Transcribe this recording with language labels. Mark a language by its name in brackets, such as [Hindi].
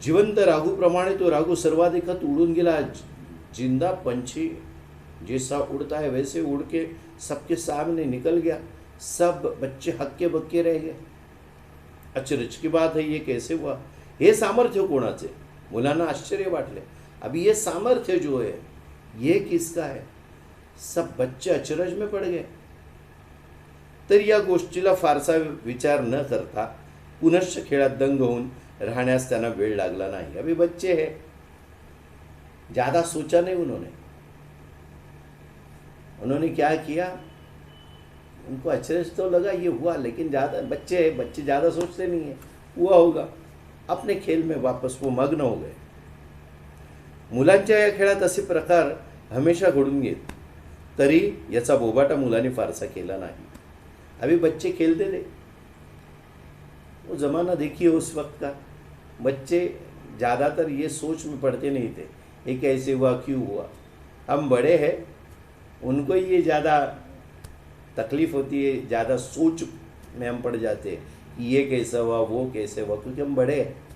[Marathi] जिवंत राघू प्रमाणे तो राघू सर्वाधिकत उड़ून गेला। [Hindi] जिंदा पंछी जैसा उड़ता है वैसे उड़ के सबके सामने निकल गया। सब बच्चे हक्के बक्के रह गए। अचरज की बात है, ये कैसे हुआ? [Marathi] हे सामर्थ्य कोणाचे? मुलांना आश्चर्य वाटले। [Hindi] अभी ये सामर्थ्य जो है ये किसका है? सब बच्चे अचरज में पड़ गए। [Marathi] तर या गोष्टीला फारसा विचार न करता पुनश्च खेळात दंग होऊन रहण्यास त्यांना वेळ लागला नाही। [Hindi] अभी बच्चे हैं, ज़्यादा सोचा नहीं उन्होंने क्या किया? उनको अचरज तो लगा ये हुआ, लेकिन ज़्यादा बच्चे ज़्यादा सोचते नहीं है, हुआ होगा। अपने खेल में वापस वो मग्न हो गए। [Marathi] मुलांच्या या खेळात असे प्रकार हमेशा घडून येत, तरी याचा बोबाटा मुलांनी फारसा केला नाही। [Hindi] अभी बच्चे खेलते थे। वो ज़माना देखिए उस वक्त का, बच्चे ज़्यादातर ये सोच में पड़ते नहीं थे ये कैसे हुआ, क्यों हुआ। हम बड़े हैं, उनको ये ज़्यादा तकलीफ़ होती है, ज़्यादा सोच में हम पड़ जाते हैं कि ये कैसा हुआ, वो कैसे हुआ, क्योंकि हम बड़े हैं।